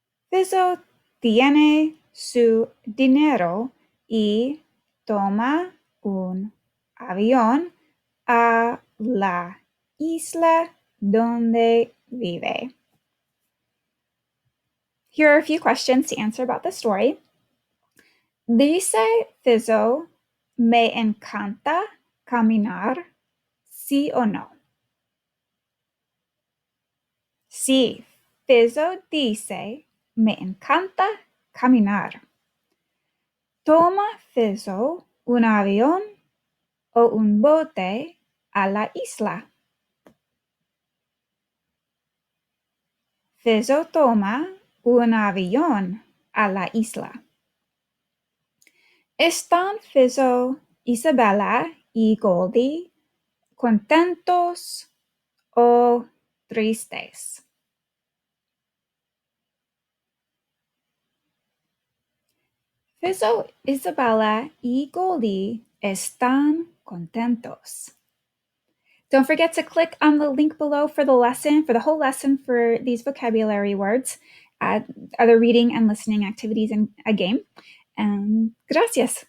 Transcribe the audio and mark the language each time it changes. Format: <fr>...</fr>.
<es>Fizzo tiene su dinero y toma un avión a la isla donde vive.</es> <en>Here are a few questions to answer about the story.</en> <es>Dice Fizzo: me encanta caminar, ¿sí o no? Sí, Fizzo dice: me encanta caminar. Toma Fizzo un avión o un bote a la isla. Fizzo toma un avión a la isla. ¿Están Fizzo, Isabella y Goldie contentos o tristes? Fizzo, Isabella y Goldie están contentos.</es> <en>Don't forget to click on the link below for the lesson, for the whole lesson for these vocabulary words, other reading and listening activities in a game. Gracias.</en>